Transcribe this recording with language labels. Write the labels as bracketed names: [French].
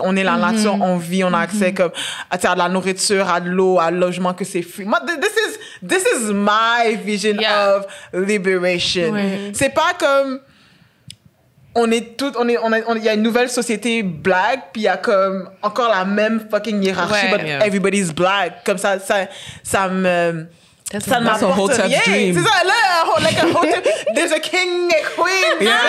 [French] On est la nature, on vit, on a accès comme, à de la nourriture, à de l'eau, à logement, que c'est free. [English] Moi, this is my vision of liberation. [French] Ouais. C'est pas comme, il y a une nouvelle société black, puis il y a comme encore la même fucking hiérarchie, [English] but everybody's black. [French] Comme ça ne m'apporte rien. C'est ça, là, [English] like a hotep, there's a king and a queen.